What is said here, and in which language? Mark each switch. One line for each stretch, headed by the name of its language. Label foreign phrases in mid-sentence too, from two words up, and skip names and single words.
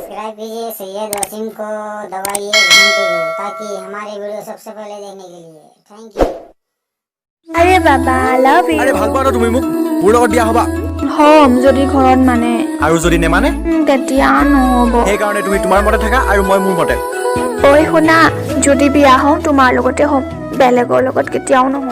Hindi: सब्सक्राइब कीजिए सैयद वसीम को दबाइए घंटे को ताकि हमारे वीडियो सबसे पहले देखने के लिए
English: thank you.
Assamese: আরে বাবা
English: love you
Assamese: আরে ভাল পাওঁ ন তুমি মোক মোৰ লগত বিয়া হবা হম যদি ঘৰত মানে আৰু যদি নেমানে তেতিয়া নহব সেইকাৰণে তুমি তোমাৰ মতে থাকা আৰু মই মোৰ মতে ঐ শুনা যদি বিয়া হওঁ তোমাৰ লগতে হম বেলেগৰ লগত কেতিয়াও নহম